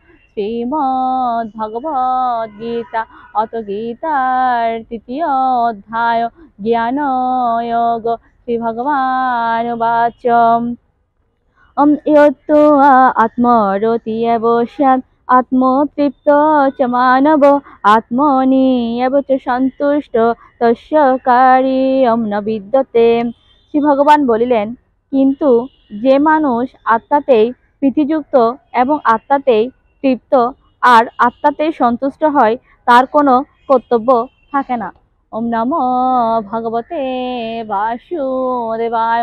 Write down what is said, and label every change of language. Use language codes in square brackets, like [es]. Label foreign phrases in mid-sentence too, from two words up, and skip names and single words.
[bn] শ্রীমদ্ ভগবত গীতা অত গীতার তৃতীয় অধ্যায় জ্ঞান যোগ। [sa] শ্রী ভগবান উবাচ ওম ইয়ত্তু আত্মরতি এব স্যাৎ আত্মতৃপ্ত চ মানব আত্মনি এব চ সন্তুষ্ট তস্য কার্যং ন বিদ্যতে। [bn] শ্রী ভগবান বলিলেন, কিন্তু যে মানুষ আত্মাতেই প্রীতিযুক্ত এবং আত্মাতেই তৃপ্ত আর আত্মাতেই সন্তুষ্ট হয় তার কোনো কর্তব্য থাকে না। [sa] ওম নমো ভগবতে বাসুদেবায়।